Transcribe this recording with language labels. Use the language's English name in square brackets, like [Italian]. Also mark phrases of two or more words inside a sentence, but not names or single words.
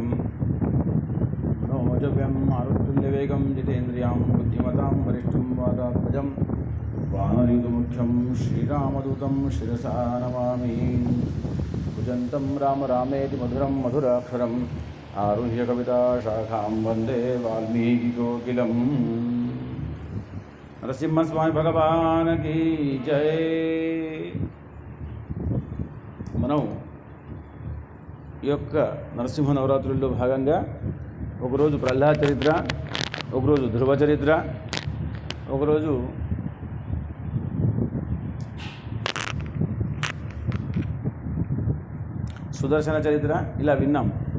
[Sanskrit] मनोजव्यं मारुतुल्यवेगं जितेन्द्रियां बुद्धिमतां वरिष्ठं वातात्मजं वानरयुतमुख्यं श्रीरामदूतं शिरसा नमामि। भुजन्तं राम रामेति मधुरं मधुराक्षरम् आरुह्य कविताशाखां वन्दे वाल्मीकिकोकिलं। [Hindi] नरसिंहस्वामी भगवान की जय। [Telugu] మనం ఈ యొక్క నరసింహ నవరాత్రుల్లో భాగంగా ఒకరోజు ప్రహ్లాద చరిత్ర, ఒకరోజు ధ్రువ చరిత్ర, ఒకరోజు సుదర్శన చరిత్ర ఇలా విన్నాం.